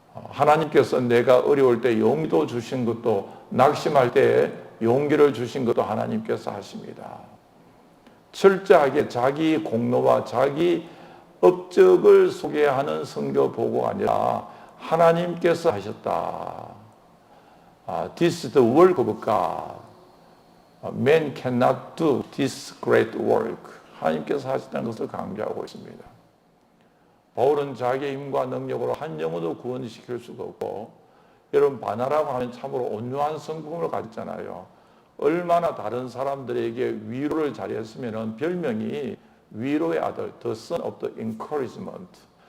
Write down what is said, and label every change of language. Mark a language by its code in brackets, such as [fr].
[ko] 하나님께서 내가 어려울 때 용기도 주신 것도 낙심할 때 용기를 주신 것도 하나님께서 하십니다. 철저하게 자기 공로와 자기 업적을 소개하는 선교 보고가 아니라 하나님께서 하셨다. [en] This is the work of God. Man cannot do this great work. [ko] 하나님께서 하셨다는 것을 강조하고 있습니다. 바울은 자기의 힘과 능력으로 한 영혼도 구원시킬 수가 없고 여러분 바나라고 하면 참으로 온유한 성품을 가졌잖아요. 얼마나 다른 사람들에게 위로를 잘했으면 별명이 위로의 아들, [en] the son of the encouragement.